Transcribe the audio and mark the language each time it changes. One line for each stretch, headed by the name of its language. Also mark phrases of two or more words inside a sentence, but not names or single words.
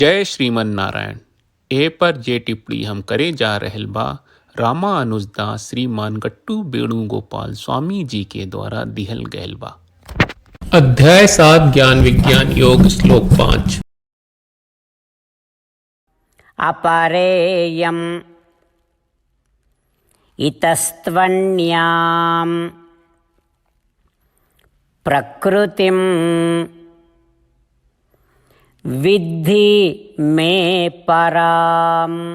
Sanskrit: जय श्रीमन नारायण।
Bhojpuri: ए पर जे टिप्पणी हम करे जा रहल बा रामानुजदास श्रीमान गट्टू वेणुगोपाल स्वामी जी के द्वारा दिहल गयल बा। अध्याय 7 ज्ञान विज्ञान योग श्लोक 5।
Sanskrit: अपरेयम् इतस्त्वन्याम् प्रकृतिम् विद्धि मे पराम्